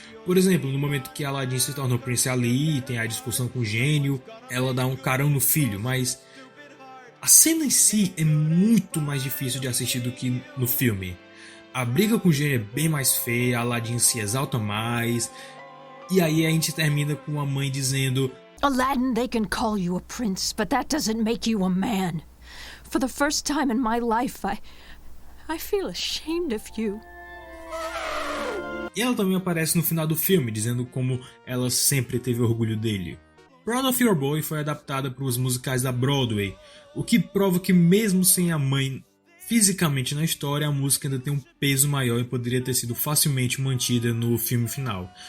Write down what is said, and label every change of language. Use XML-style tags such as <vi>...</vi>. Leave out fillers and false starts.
<pt>Por exemplo, no momento que Aladdin se torna o Prince Ali e tem a discussão com o gênio, ela dá um carão no filho, mas a cena em si é muito mais difícil de assistir do que no filme. A briga com o gênio é bem mais feia, Aladdin se exalta mais, e aí a gente termina com a mãe dizendo:</pt> <en>Aladdin, they can call you a prince, but that doesn't make you a man. For the first time in my life, I feel ashamed of you.</en> <pt>E ela também aparece no final do filme, dizendo como ela sempre teve orgulho dele. Proud of Your Boy foi adaptada para os musicais da Broadway, o que prova que mesmo sem a mãe fisicamente na história, a música ainda tem um peso maior e poderia ter sido facilmente mantida no filme final.</pt>